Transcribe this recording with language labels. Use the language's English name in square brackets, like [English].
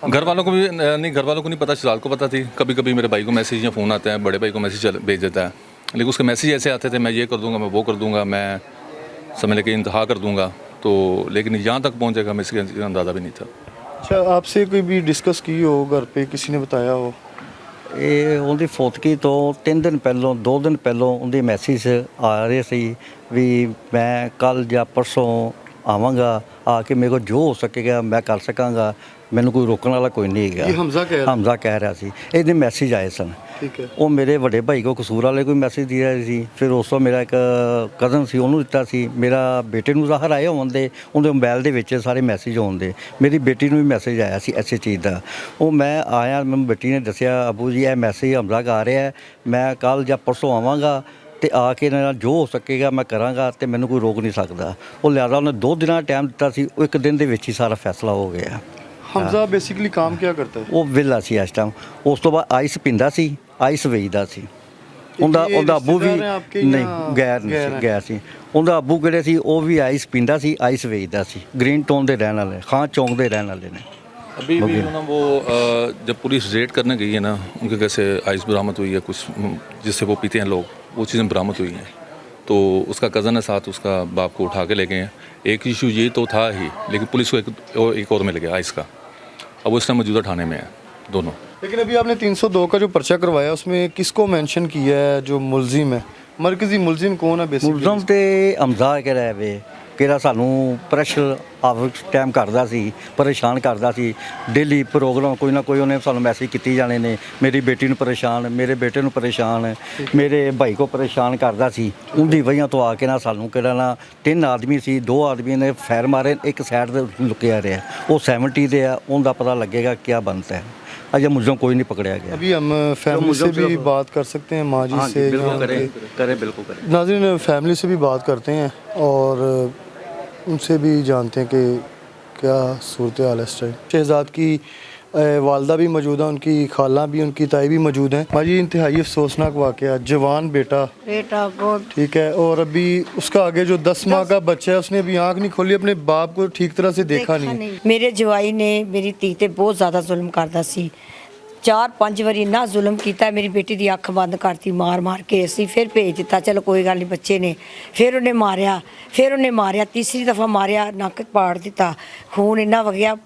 [Hindi] घर वालों को भी नहीं, घर वालों को नहीं पता, शहजाद को पता थी। कभी कभी मेरे भाई को मैसेज या फ़ोन आता है, बड़े भाई को मैसेज भेज देता है, लेकिन उसके मैसेज ऐसे आते थे मैं ये कर दूंगा, मैं वो कर दूंगा, मैं समझ लेके इंतहा कर दूंगा। तो लेकिन यहाँ तक पहुँचेगा मैं इसका अंदाज़ा भी नहीं था। अच्छा, आपसे कोई भी डिस्कस की हो घर पे, किसी ने बताया हो? [Punjabi] ਇਹ ਉਹਦੀ ਫੌਤਗੀ ਤੋਂ 3 ਦਿਨ ਪਹਿਲਾਂ 2 ਦਿਨ ਪਹਿਲਾਂ ਉਹਦੇ ਮੈਸੇਜ ਆ ਰਹੇ ਸੀ ਵੀ ਮੈਂ ਕੱਲ੍ਹ ਜਾਂ ਪਰਸੋਂ ਆਵਾਂਗਾ, ਆ ਕੇ ਮੇਰੇ ਕੋਲ ਜੋ ਹੋ ਸਕੇਗਾ ਮੈਂ ਕਰ ਸਕਾਂਗਾ, ਮੈਨੂੰ ਕੋਈ ਰੋਕਣ ਵਾਲਾ ਕੋਈ ਨਹੀਂ ਹੈਗਾ। ਇਹ ਹਮਜ਼ਾ ਕਹਿ ਰਿਹਾ ਸੀ। ਇਹਦੇ ਮੈਸੇਜ ਆਏ ਸਨ। ਠੀਕ ਹੈ। ਉਹ ਮੇਰੇ ਵੱਡੇ ਭਾਈ ਕੋ ਕਸੂਰ ਵਾਲੇ ਕੋਈ ਮੈਸੇਜ ਦੇ ਰਿਹਾ ਸੀ, ਫਿਰ ਉਸ ਤੋਂ ਮੇਰਾ ਇੱਕ ਕਜ਼ਨ ਸੀ ਉਹਨੂੰ ਦਿੱਤਾ ਸੀ, ਮੇਰਾ ਬੇਟੇ ਨੂੰ ਜ਼ਾਹਰ ਆਏ ਹੋਣ ਦੇ ਉਹਦੇ ਮੋਬਾਈਲ ਦੇ ਵਿੱਚ ਸਾਰੇ ਮੈਸੇਜ ਹੋਣ ਦੇ, ਮੇਰੀ ਬੇਟੀ ਨੂੰ ਵੀ ਮੈਸੇਜ ਆਇਆ ਸੀ ਐਸੇ ਚੀਜ਼ ਦਾ। ਉਹ ਮੈਂ ਆਇਆ, ਮੈਨੂੰ ਬੇਟੀ ਨੇ ਦੱਸਿਆ ਅਬੂ ਜੀ ਇਹ ਮੈਸੇਜ ਹਮਜ਼ਾ ਆ ਰਿਹਾ, ਮੈਂ ਕੱਲ੍ਹ ਜਾਂ ਪਰਸੋਂ ਆਵਾਂਗਾ ਤੇ ਆ ਕੇ ਇਹਨਾਂ ਨਾਲ ਜੋ ਹੋ ਸਕੇਗਾ ਮੈਂ ਕਰਾਂਗਾ ਤੇ ਮੈਨੂੰ ਕੋਈ ਰੋਕ ਨਹੀਂ ਸਕਦਾ। ਉਹ ਲਿਆਦਾ ਉਹਨੇ 2 ਦਿਨਾਂ ਦਾ ਟਾਈਮ ਦਿੱਤਾ ਸੀ, ਉਹ 1 ਦਿਨ ਦੇ ਵਿੱਚ ਹੀ ਸਾਰਾ ਫੈਸਲਾ ਹੋ ਗਿਆ। [Hindi] हमजा बेसिकली काम क्या करता है? [Punjabi] ਉਹ ਵਿਹਲਾ ਸੀ ਇਸ ਟਾਈਮ। ਉਸ ਤੋਂ ਬਾਅਦ ਆਈਸ ਪੀਂਦਾ ਸੀ, ਆਈਸ ਵੇਚਦਾ ਸੀ। ਉਹਦਾ ਅੱਬੂ ਵੀ ਰਿਸ਼ਤੇਦਾਰ ਹੈ ਆਪਕੇ ਨਹੀਂ ਜਾਂ ਗੈਰ ਨਹੀਂ ਗੈਰ ਸੀ, ਹੈ? ਗੈਰ ਸੀ। ਉਹਦਾ ਅੱਬੂ ਕਿਹੜੇ ਸੀ, ਉਹ ਵੀ ਆਈਸ ਪੀਂਦਾ ਸੀ, ਆਈਸ ਵੇਚਦਾ ਸੀ। ਗ੍ਰੀਨ ਟਾਊਨ ਦੇ ਰਹਿਣ ਵਾਲੇ, ਖਾਂ ਚੌਂਕ ਦੇ ਰਹਿਣ ਵਾਲੇ ਨੇ। [Hindi] अभी भी ना वो जब पुलिस रेड करने गई है ना, उनके कैसे आइस बरामद हुई है कुछ जिससे वो पीते हैं लोग, वो चीज़ें बरामद हुई हैं। तो उसका कज़न है साथ, उसका बाप को उठा के ले गए हैं। एक इशू ये तो था ही, लेकिन पुलिस को एक और मिल गया आइस का। अब वो इस टाइम मौजूदा थाने में है दोनों। लेकिन अभी आपने 302 का जो पर्चा करवाया उसमें किसको मेंशन किया है जो मुलजिम है? मरकजी मुलजिम कौन है बेसिकली? [Punjabi] ਮੁਲਜ਼ਮ ਤੇ ਹਮਜ਼ਾ ਕਿਹੜਾ ਵੇ, ਕਿਹੜਾ ਸਾਨੂੰ ਪ੍ਰੈਸ਼ਰ ਆਵਰ ਟਾਈਮ ਕਰਦਾ ਸੀ, ਪਰੇਸ਼ਾਨ ਕਰਦਾ ਸੀ। ਡੇਲੀ ਪ੍ਰੋਗਰਾਮ ਕੋਈ ਨਾ ਕੋਈ ਉਹਨੇ ਸਾਨੂੰ ਮੈਸੇਜ ਕੀਤੀ ਜਾਣੇ ਨੇ, ਮੇਰੀ ਬੇਟੀ ਨੂੰ ਪਰੇਸ਼ਾਨ, ਮੇਰੇ ਬੇਟੇ ਨੂੰ ਪਰੇਸ਼ਾਨ, ਮੇਰੇ ਭਾਈ ਕੋ ਪਰੇਸ਼ਾਨ ਕਰਦਾ ਸੀ। ਉਹਦੀ ਵਜ੍ਹਾ ਤੋਂ ਆ ਕੇ ਨਾ ਸਾਨੂੰ ਕਿਹੜਾ ਨਾ 3 ਆਦਮੀ ਸੀ, 2 ਆਦਮੀ ਨੇ ਫੈਰ ਮਾਰੇ, ਇੱਕ ਸਾਈਡ ਤੇ ਲੁਕਿਆ ਰਿਹਾ। ਉਹ 70 ਦੇ ਆ, ਉਹਦਾ ਪਤਾ ਲੱਗੇਗਾ ਕੀ ਬਣਦਾ ਹੈ। [Hindi] अजय मुलजम कोई नहीं पकड़ाया गया। अभी हम फैमिली से भी बात कर सकते हैं, माँ जी से बिल्कुल यहाँ करें, के। करें बिल्कुल करें। नाज़रीन फैमिली से भी बात करते हैं और उनसे भी जानते हैं कि क्या सूरत हाल है इस टाइम। शहजाद की वालदा भी मौजूद है, उनकी खाला भी, उनकी ताई भी मौजूद हैं। माँ जी इंतहाई अफसोसनाक वाक़या, जवान बेटा बहुत ठीक है, और अभी उसका आगे जो 10 माह का बच्चा है उसने अभी आँख नहीं खोली, अपने बाप को ठीक तरह से देखा नहीं। [Punjabi] ਮੇਰੇ ਜਵਾਈ ਨੇ ਮੇਰੀ ਧੀ ਤੇ ਬਹੁਤ ਜ਼ਿਆਦਾ ਜ਼ੁਲਮ ਕਰਦਾ ਸੀ। 4-5 ਵਾਰੀ ਇੰਨਾ ਜ਼ੁਲਮ ਕੀਤਾ, ਮੇਰੀ ਬੇਟੀ ਦੀ ਅੱਖ ਬੰਦ ਕਰਤੀ ਮਾਰ ਮਾਰ ਕੇ। ਅਸੀਂ ਫਿਰ ਭੇਜ ਦਿੱਤਾ, ਚਲੋ ਕੋਈ ਗੱਲ ਨਹੀਂ ਬੱਚੇ ਨੇ। ਫਿਰ ਉਹਨੇ ਮਾਰਿਆ, ਤੀਸਰੀ ਦਫਾ ਮਾਰਿਆ, ਨੱਕ ਪਾੜ ਦਿੱਤਾ, ਖੂਨ ਇੰਨਾ ਵਗਿਆ।